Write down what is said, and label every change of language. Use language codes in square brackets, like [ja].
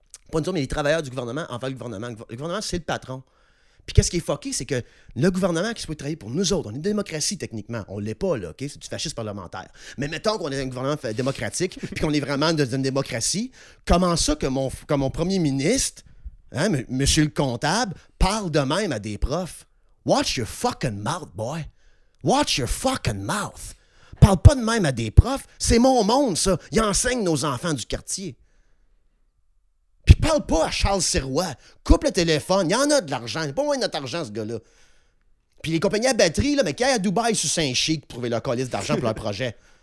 [fr] Pas nous autres, mais les travailleurs du gouvernement envers le gouvernement. Le gouvernement, c'est le patron. Puis qu'est-ce qui est fucké, c'est que le gouvernement qui souhaite travailler pour nous autres, on est une démocratie techniquement. On l'est pas, là, OK? C'est du fascisme parlementaire. Mais mettons qu'on est un gouvernement démocratique puis qu'on est vraiment dans une démocratie, comment ça que mon premier ministre... Hein, monsieur le comptable parle de même à des profs. [en] Watch your fucking mouth, boy. Watch your fucking mouth. [fr] Parle pas de même à des profs. C'est mon monde, ça. Il enseigne nos enfants du quartier. Puis parle pas à Charles Sirois. Coupe le téléphone. Il y en a de l'argent. Il n'y a pas moins de notre argent, ce gars-là. Puis les compagnies à batterie, là, mais qui aillent à Dubaï sous Saint-Chic pour trouver leur calice d'argent pour leur projet.